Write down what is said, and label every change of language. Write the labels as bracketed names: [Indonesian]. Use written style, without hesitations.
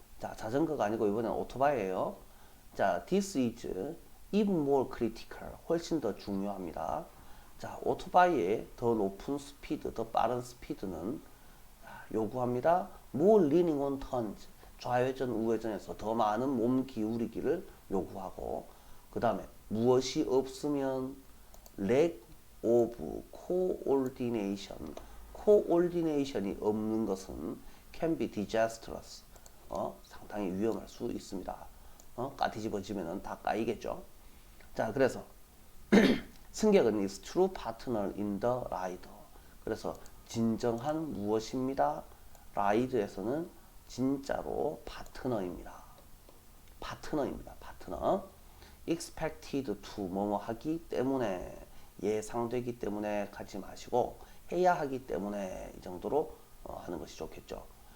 [Korean] 자, 자전거가 아니고 이번엔 오토바이예요. [English] 자, this is even more critical. [Korean] 훨씬 더 중요합니다. 자, 오토바이의 더 높은 스피드, 더 빠른 스피드는 요구합니다. [English] more leaning on turns. [Korean] 좌회전 우회전에서 더 많은 몸 기울이기를 요구하고, 그 다음에 무엇이 없으면 [English] lack of coordination. coordination이 [Korean] 없는 것은 [English] can be disastrous. [Korean] 상당히 위험할 수 있습니다. 까뒤집어지면 다 까이겠죠. 자, 그래서 승객은 [English] is true partner in the ride. [Korean] 그래서 진정한 무엇입니다? 라이드에서는 진짜로 파트너입니다. 파트너입니다. 파트너. [English] expected to [Korean] 뭐뭐 하기 때문에, 예상되기 때문에 가지 마시고 해야 하기 때문에 이 정도로 하는 것이 좋겠죠.